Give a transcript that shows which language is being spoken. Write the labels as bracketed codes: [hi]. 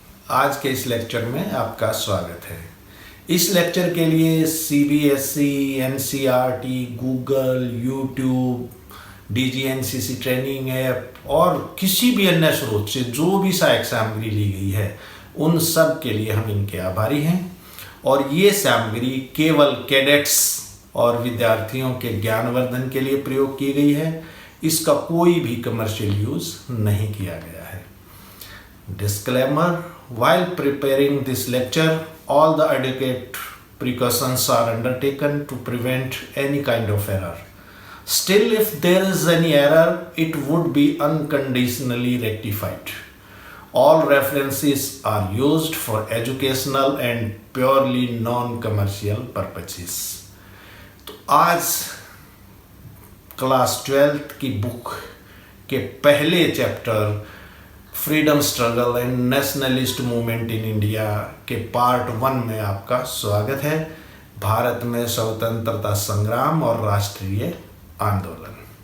[hi] आज के इस लेक्चर में आपका स्वागत है। इस लेक्चर के लिए CBSE, NCERT, Google, YouTube, DGNCC training app और किसी भी अन्य स्रोत से जो भी सहायक सामग्री ली गई है उन सब के लिए हम इनके आभारी हैं। और ये सामग्री केवल कैडेट्स और विद्यार्थियों के ज्ञानवर्धन के लिए प्रयोग की गई है। इसका कोई भी कमर्शियल यूज नहीं किया गया है। [en] Disclaimer: while preparing this lecture, all the adequate precautions are undertaken to prevent any kind of error. Still, if there is any error, it would be unconditionally rectified. All references are used for educational and purely non-commercial purposes. [hi] तो आज class 12th की book के पहले chapter freedom struggle and nationalist movement in India के part 1 में आपका स्वागत है। भारत में स्वतंत्रता संग्राम और राष्ट्रीय आंदोलन।